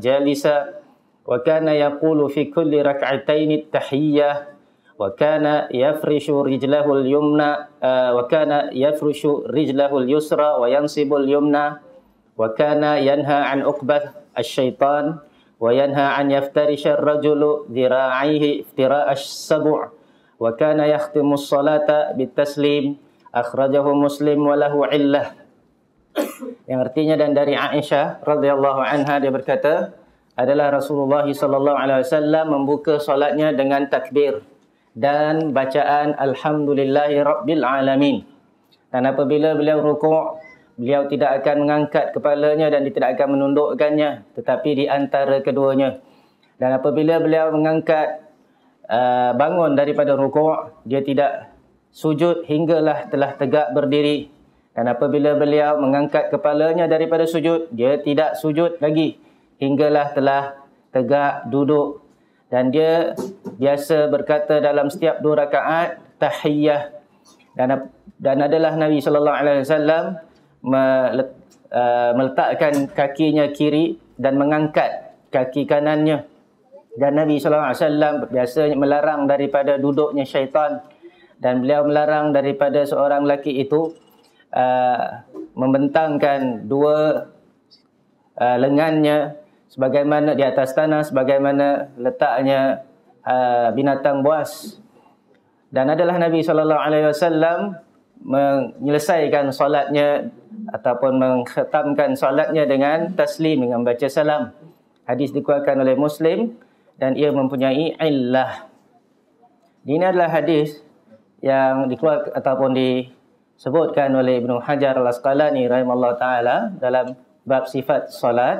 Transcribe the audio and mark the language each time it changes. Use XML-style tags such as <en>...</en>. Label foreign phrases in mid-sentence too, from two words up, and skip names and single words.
<ar>جالسا، وكان يقول في كل ركعتين التحية، وكان يفرش رجله اليمنى وكان يفرش رجله اليسرى وينصب اليمنى، وكان ينهى عن عقبة الشيطان وينهى أن يفترش الرجل ذراعيه افتراش السبع، وكان يختم الصلاة بالتسليم، أخرجه مسلم وله علة.</ar> <ms>Yang artinya, dan dari Aisyah</ms> <ar>رضي الله عنها</ar> <ms>dia berkata, adalah Rasulullah</ms> <ar>صلى الله عليه وسلم</ar> <ms>membuka solatnya dengan takbir dan bacaan</ms> <ar>الحمد لله رب العالمين.</ar> <ms>Dan apabila beliau rukuk, beliau tidak akan mengangkat kepalanya dan dia tidak akan menundukkannya, tetapi di antara keduanya. Dan apabila beliau mengangkat bangun daripada rukuk, dia tidak sujud hinggalah telah tegak berdiri. Dan apabila beliau mengangkat kepalanya daripada sujud, dia tidak sujud lagi hinggalah telah tegak duduk. Dan dia biasa berkata dalam setiap 2 rakaat tahiyyah. Dan adalah Nabi</ms> <ar>صلى الله عليه وسلم</ar> <ms>meletakkan kakinya kiri dan mengangkat kaki kanannya. Dan Nabi</ms> <ar>صلى الله عليه وسلم</ar> <ms>biasa melarang daripada duduknya syaitan, dan beliau melarang daripada seorang lelaki itu membentangkan 2 lengannya sebagaimana di atas tanah, sebagaimana letaknya binatang buas. Dan adalah Nabi</ms> <ar>صلى الله عليه وسلم</ar> <ms>menyelesaikan solatnya ataupun mengkhatamkan solatnya dengan taslim, dengan baca salam. Hadis dikeluarkan oleh Muslim dan ia mempunyai illah. Ini adalah hadis yang dikeluarkan ataupun disebutkan oleh Ibn Hajar Al-Asqalani</ms> <ar>رحمه الله تعالى</ar> <ms>dalam bab sifat solat.</ms>